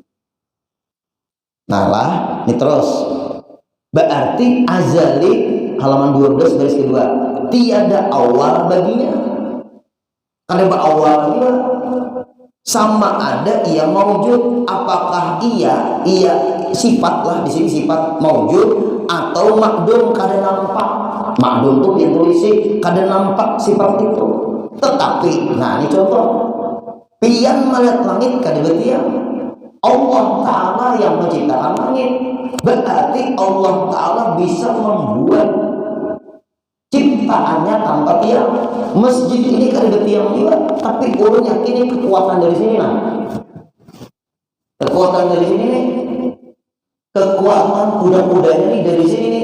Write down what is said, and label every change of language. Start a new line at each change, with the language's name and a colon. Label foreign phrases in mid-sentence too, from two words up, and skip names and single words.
Indonesian: Nah lah, ini terus berarti azali halaman 12 garis kedua, tiada awal baginya. Karena berawal lagi sama ada ia maujud, apakah ia sifat lah di sini sifat maujud atau makdum
Banjar: kada nampak. Makdum tuh yang tulisi kada nampak sifat itu. Tetapi nah ini contoh pian melihat langit kada betiang.
Indonesian: Allah Ta'ala yang menciptakan langit, berarti Allah Ta'ala bisa membuat ciptaannya tanpa tiang. Masjid ini kan ada tiang juga, tapi ulun yakin kekuatan dari sini kekuatan dari sini nih, kekuatan kuda-kudanya nih dari sini nih.